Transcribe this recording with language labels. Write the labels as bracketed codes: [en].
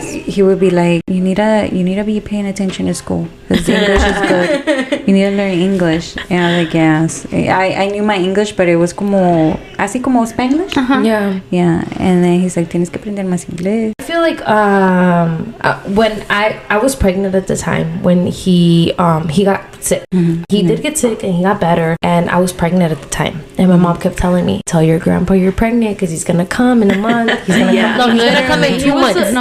[en] He would be like, you need to be paying attention to school because English is good. You need to learn English. And I was like, yes. I knew my English, but it was [es] así como [en] Spanglish. Yeah. And then he's like, [es] tienes que aprender más inglés. [en] I feel like when I was pregnant at the time when he got sick. He did get sick and he got better, and I was pregnant at the time, and my mom kept telling me, "Tell your grandpa you're pregnant because he's gonna come in a month." He's gonna come. No, he's gonna come in 2 months.